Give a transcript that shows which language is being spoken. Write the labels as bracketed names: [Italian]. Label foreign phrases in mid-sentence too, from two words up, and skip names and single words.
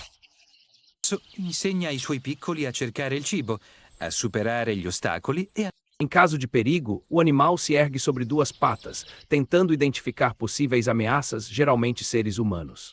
[Italian] insegna ai suoi piccoli a cercare il cibo, a superare gli ostacoli e a [Portuguese] Em caso de perigo, o animal se ergue sobre duas patas, tentando identificar possíveis ameaças, geralmente seres humanos.